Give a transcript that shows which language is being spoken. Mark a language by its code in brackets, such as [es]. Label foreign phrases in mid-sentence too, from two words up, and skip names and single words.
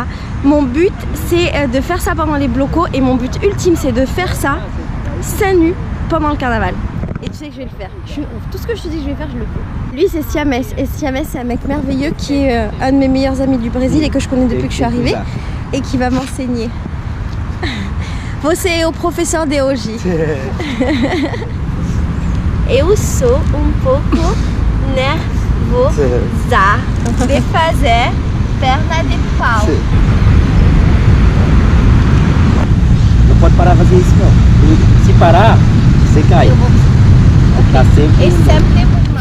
[fr] Mon but c'est de faire ça pendant les blocos et mon but ultime c'est de faire ça seins nus pendant le carnaval. Et tu sais que je vais le faire. Tout ce que je te dis que je vais faire, je le fais. Lui c'est Siamès et Siamès c'est un mec merveilleux qui est un de mes meilleurs amis du Brésil et que je connais depuis que je suis arrivée et qui va m'enseigner. [pt] Você é o professeur de hoje. Eu sou pouco nervosa de fazer perna de pau. Não pode parar de fazer isso não. Se parar, você cai. Tá sempre...